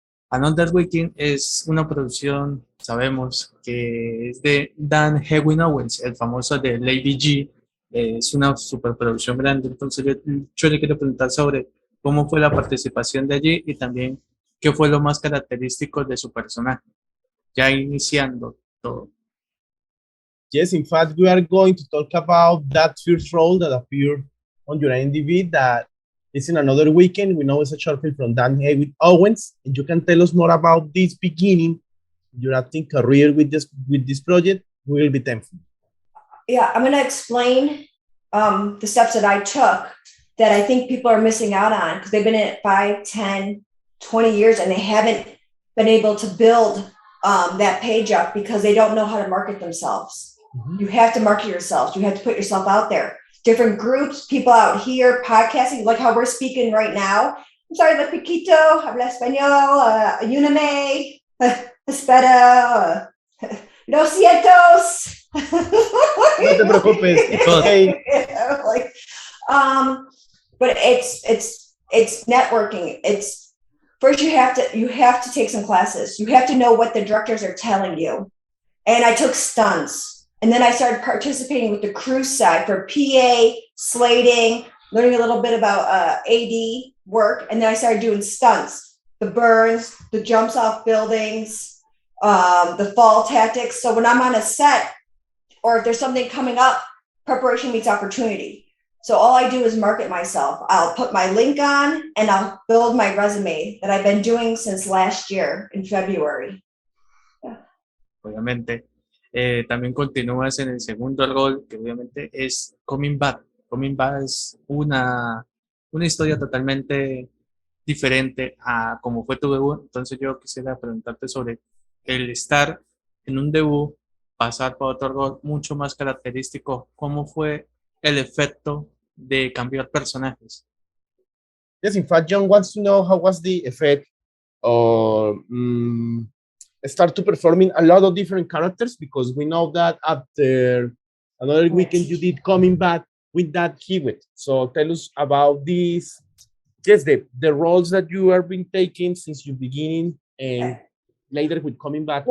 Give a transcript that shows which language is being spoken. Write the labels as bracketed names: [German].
[Spanish] Another Weekend es una producción, sabemos, que es de Dan Hewin Owens, el famoso de Lady G. Es una superproducción grande, entonces yo le quiero preguntar sobre cómo fue la participación de allí y también qué fue lo más característico de su personaje, ya iniciando todo. [English] Yes, in fact, we are going to talk about that first role that appeared on your IMDb that is in Another Weekend. We know it's a short film from Dan Hewitt Owens, and you can tell us more about this beginning, your acting career with this project. We will be thankful. Yeah, I'm going to explain the steps that I took that I think people are missing out on because they've been in it 5, 10, 20 years and they haven't been able to build that page up because they don't know how to market themselves. You have to market yourself. You have to put yourself out there. Different groups, people out here podcasting, like how we're speaking right now. I'm sorry, [Spanish] la piquito, habla español, ayúdame, espera, lo sientos. No te preocupes, [English] it's okay. Like, but it's networking. It's first you have to take some classes. You have to know what the directors are telling you. And I took stunts. And then I started participating with the crew side for PA, slating, learning a little bit about AD work. And then I started doing stunts, the burns, the jumps off buildings, the fall tactics. So when I'm on a set or if there's something coming up, preparation meets opportunity. So all I do is market myself. I'll put my link on and I'll build my resume that I've been doing since last year in February. [Spanish] Yeah. Obviamente. También continúas en el segundo rol, que obviamente es Coming Back. Coming Back es una historia totalmente diferente a cómo fue tu debut. Entonces yo quisiera preguntarte sobre el estar en un debut, pasar por otro rol mucho más característico. ¿Cómo fue el efecto de cambiar personajes? [English] Yes, in fact, Jhon wants to know how was the effect of start to performing a lot of different characters because we know that after Another Weekend you did Coming Back with that Hewitt. So tell us about these, yes, the roles that you have been taking since your beginning and later with Coming Back.